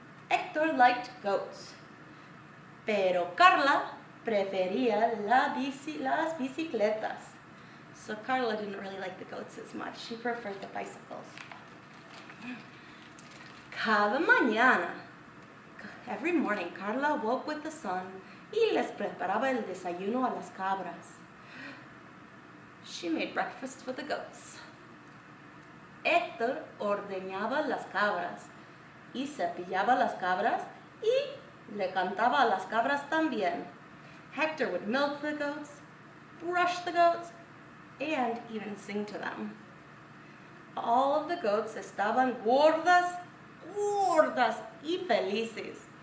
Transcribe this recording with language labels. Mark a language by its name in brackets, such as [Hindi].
[Spanish] Héctor [English] liked goats, [Spanish] pero Carla prefería las bicicletas. [English] So Carla didn't really like the goats as much. She preferred the bicycles. [Spanish] Cada mañana, [English] every morning, Carla woke with the sun [Spanish] y les preparaba el desayuno a las cabras. [English] She made breakfast for the goats. [Spanish] Héctor ordeñaba las cabras y cepillaba las cabras y le cantaba a las cabras también. [English] Hector would milk the goats, brush the goats, and even sing to them. All of the goats [Spanish] estaban gordas y felices.